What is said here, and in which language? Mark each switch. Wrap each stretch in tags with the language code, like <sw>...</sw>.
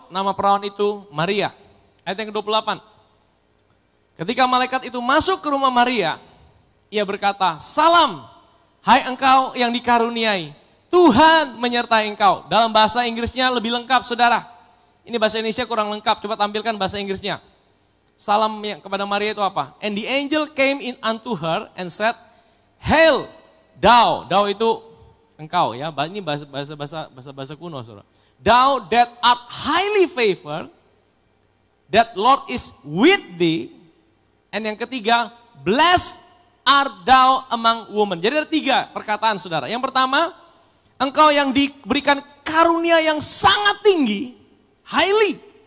<id>Nama perawan itu Maria. Ayat yang ke-28. Ketika malaikat itu masuk ke rumah Maria, ia berkata, "Salam, hai engkau yang dikaruniai, Tuhan menyertai engkau." Dalam bahasa Inggrisnya lebih lengkap saudara. Ini bahasa Indonesia kurang lengkap, coba tampilkan bahasa Inggrisnya. Salam yang kepada Maria itu apa?</id> <en>"And the angel came in unto her and said, Hail, thou."</en> <id>Thou itu engkau ya, ini bahasa kuno saudara.</id> <en>"Thou that art highly favored, that Lord is with thee." And</en> <id>yang ketiga,</id> <en>"Blessed art thou among women."</en> <id>Jadi ada 3 perkataan saudara. Yang pertama, engkau yang diberikan karunia yang sangat tinggi, highly.</id>